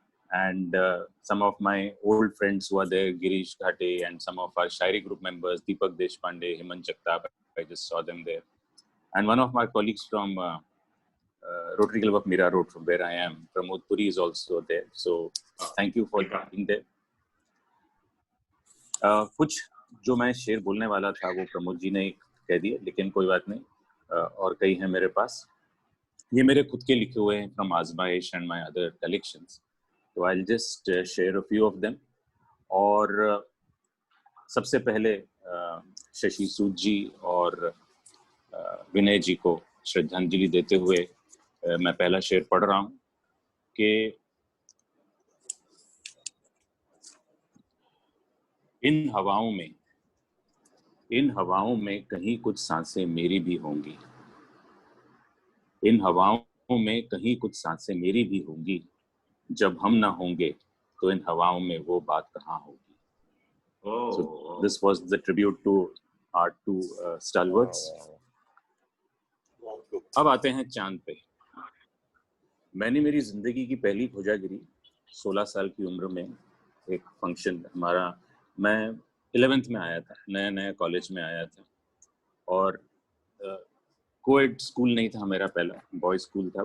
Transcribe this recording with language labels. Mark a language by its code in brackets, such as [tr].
[en] And some of my old friends who are there, Girish Ghate, and some of our Shairi group members, Deepak Deshpande, Hemant Jagtap, I just saw them there. And one of my colleagues from Rotary Club of Mira Road, from where I am, Pramod Puri, is also there. So thank you for being there. [hi] कुछ जो मैं शेर बोलने वाला था वो प्रमोद जी ने कह दिए, लेकिन कोई बात नहीं, और कई हैं मेरे पास. ये मेरे खुद के लिखे हुए हैं [en] From Aazmaish and my other collections, तो I will just share a few of them. [hi] और सबसे पहले शशि सूद जी और विनय जी को श्रद्धांजलि देते हुए मैं पहला शेर पढ़ रहा हूँ कि इन हवाओं में कहीं कुछ सांसें मेरी भी होंगी. इन हवाओं में कहीं कुछ सांसें मेरी भी होंगी. जब हम ना होंगे तो इन हवाओं में वो बात कहाँ होगी. [en] So this was the tribute to our two stalwarts. [hi] अब आते हैं चांद पे. मैंने मेरी जिंदगी की पहली खोजागिरी 16 साल की उम्र में, एक फंक्शन हमारा, मैं 11th में आया था, नया कॉलेज में आया था, और कोएड स्कूल नहीं था मेरा, पहला बॉय स्कूल था.